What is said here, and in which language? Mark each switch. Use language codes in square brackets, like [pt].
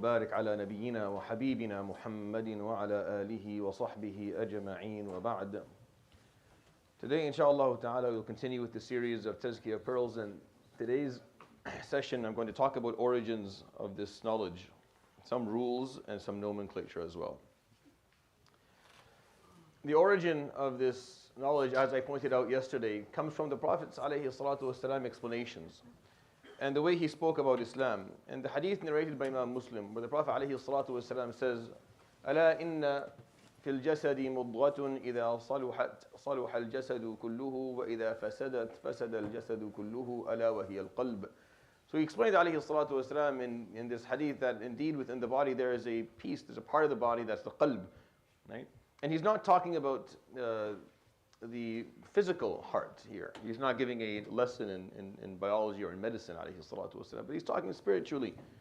[ar] بارك على نبينا وحبيبنا محمد وعلى آله وصحبه أجمعين وبعد. [en] Today, inshallah ta'ala, we'll continue with the series of Tazkiyah pearls, and today's session I'm going to talk about origins of this knowledge, some rules and some nomenclature as well. The origin of this knowledge, as I pointed out yesterday, comes from the Prophet's ﷺ explanations and the way he spoke about Islam. And the hadith narrated by Imam Muslim, where the Prophet ﷺ says, [ar] ألا إن في الجسد مضغة إذا صلح الجسد كله وإذا فسدت فسد الجسد كله ألا وهي القلب. [en] So he explained ﷺ in this hadith that indeed within the body there is a piece, there's a part of the body that's the qalb, right? And he's not talking about the physical heart here. He's not giving a lesson in biology or in medicine, but he's talking spiritually.